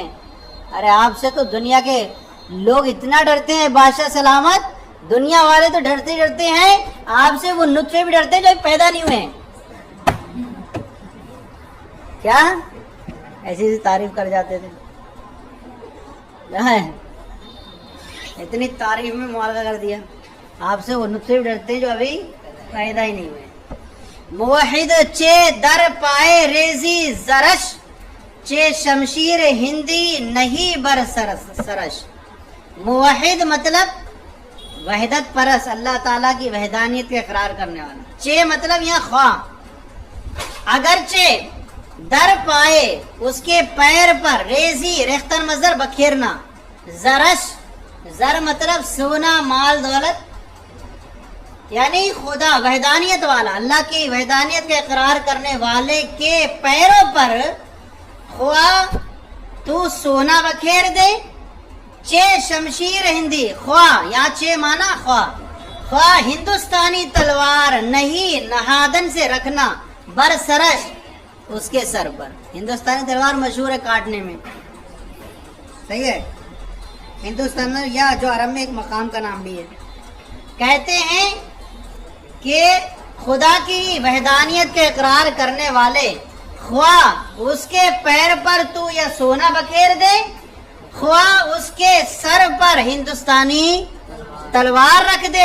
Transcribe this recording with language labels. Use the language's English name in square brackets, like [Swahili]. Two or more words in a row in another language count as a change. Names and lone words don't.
[Urdu] ارے آپ سے تو دنیا کے لوگ اتنا ڈرتے ہیں بادشاہ سلامت، دنیا والے تو ڈرتے ہیں، آپ سے وہ نطفے بھی ڈرتے ہیں جو پیدا نہیں ہوئے ہیں. کیا ایسی تعریف کر جاتے تھے؟ اتنی تعریف میں مبالغہ کر دیا. آپ سے وہ نطفے بھی ڈرتے ہیں جو ابھی پیدا ہی نہیں ہوئے. [Persian] موحد چے در پائے ریزی زرش چے شمشیر ہندی نہیں بر سرش. [Urdu] موحد مطلب وحدت پرس، اللہ تعالیٰ کی وحدانیت کا اقرار کرنے والا. چے مطلب یہاں خواہ. اگرچہ [Persian] در پائے [Urdu] اس کے پیر پر، ریزی ریختن مصدر بکھیرنا، زرش زر مطلب سونا مال دولت، یعنی خدا وحدانیت والا، اللہ کی وحدانیت کا اقرار کرنے والے کے پیروں پر خواہ تو سونا بکھیر دے. [Persian] چے شمشیر ہندی، [Urdu] خواہ یہاں چے مانا خواہ ہندوستانی تلوار نہیں نہادن سے رکھنا [Persian] بر سرش [Urdu] اس کے سر پر. ہندوستانی تلوار مشہور ہے کاٹنے میں، صحیح ہے. ہندوستان یا جو عرب میں ایک مقام کا نام بھی ہے. کہتے ہیں کہ خدا کی وحدانیت کے اقرار کرنے والے خواہ اس کے پیر پر تو یا سونا بکھیر دے، خواہ اس کے سر پر ہندوستانی تلوار رکھ دے.